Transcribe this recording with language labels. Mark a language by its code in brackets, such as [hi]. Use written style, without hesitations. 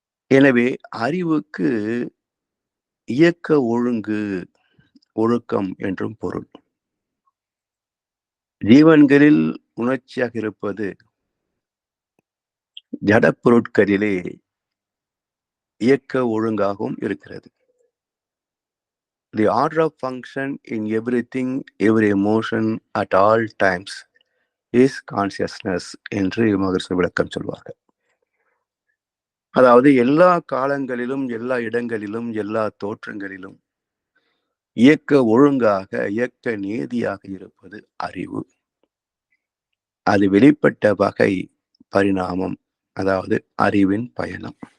[ta] எனவே அறிவுக்கு இயக்க ஒழுங்கு, ஒழுக்கம் என்றும் பொருள். ஜீவன்களில் உணர்ச்சியாக இருப்பது ஜட பொருட்களிலே இயக்க ஒழுங்காகவும் இருக்கிறது. [en] The order of function in everything, every emotion, at all times is consciousness [ta] என்று மகரிஷி விளக்கம் சொல்வார்கள். அதாவது எல்லா காலங்களிலும், எல்லா இடங்களிலும், எல்லா தோற்றங்களிலும் இயக்க ஒழுங்காக, இயக்க நீதியாக இருப்பது அறிவு. அது வெளிப்பட்ட வகை பரிணாமம், அதாவது அறிவின் பயணம்.